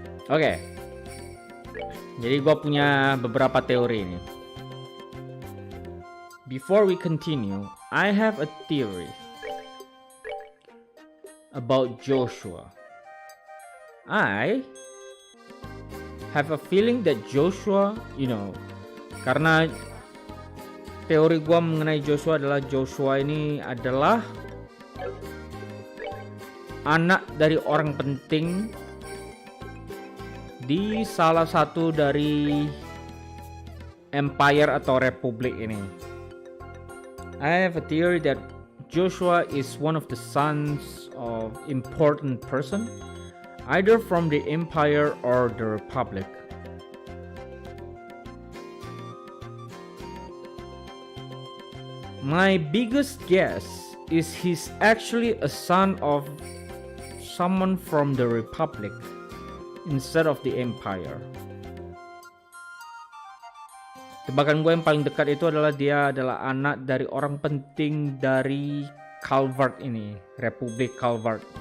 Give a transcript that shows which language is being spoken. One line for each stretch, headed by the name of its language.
Indonesian: Oke. Jadi gue punya beberapa teori ini.
English: Before we continue, I have a theory about Joshua. I have a feeling that Joshua,
Indonesian: karena teori gua mengenai Joshua adalah Joshua ini adalah anak dari orang penting di salah satu dari empire atau republik ini.
English: I have a theory that Joshua is one of the sons of important person, either from the empire or the republic. My biggest guess is he's actually a son of someone from the republic instead of the empire.
Indonesian: Tebakan gue yang paling dekat itu adalah dia adalah anak dari orang penting dari Calvert ini, Republik Calvert.